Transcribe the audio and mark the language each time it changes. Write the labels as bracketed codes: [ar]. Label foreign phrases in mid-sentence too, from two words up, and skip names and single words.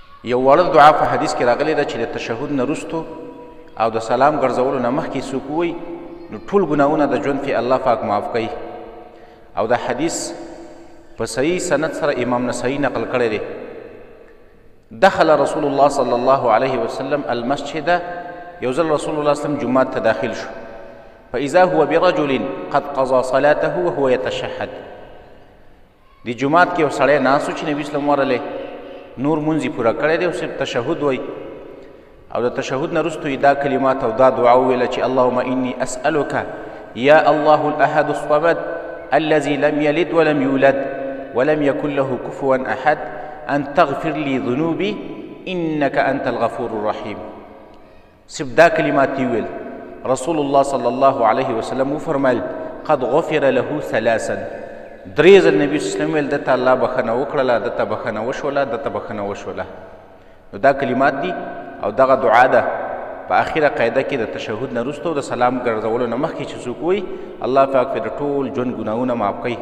[ps] یو وړه دعا په حدیث کې راغلی ده چې د تشهد نه وروستو او د سلام ګرځولو نه مخکې څوک ووایي نو ټول ګناهونه د ژوند کې الله پاک معاف کوي. او دا حدیث په صحیح سند سره امام نسائی نقل کړی دی. [ar] دخل رسول الله صلی الله علیه وسلم المسجد، [ps] یو ځل رسول الله صلی الله جومات ته داخل شو، [ar] فاذا هو برجل قد قضى صلاته وهو يتشهد. [ps] دی جومات کې یو سړی ناست و چې نبي اسلام ورغلی نور مونځ یې پوره کړی دی او صرف تشهد وایي، او د تشهد نه وروسته دا کلمات او دا دعا وویله چې [ar] اللهم اني اسألك [ps] یا [ar] الله الاحد الصمد الذي لم يلد ولم يولد ولم يكن له كفوا احد ان تغفر لي ذنوبي انك انت الغفور الرحيم. [ps] صرف دا کلمات یې وویل. رسول الله صلی الله علیه وسلم وفرمایل [ar] قد غفر له ثلاثا، [ps] درې ځل نبي صلی الله علیه وسلم ویل دته الله بخښنه وکړله، دته بخښنه وشوله، دته بخښنه وشوله. نو دا کلمات دي او دغه دعا ده په اخره قاعده کې د تشهد نه وروسته د سلام ګرځولو نه مخکې چې څوک وایي الله پاک پرې د ټول ژوند ګناهونه معاف کوي.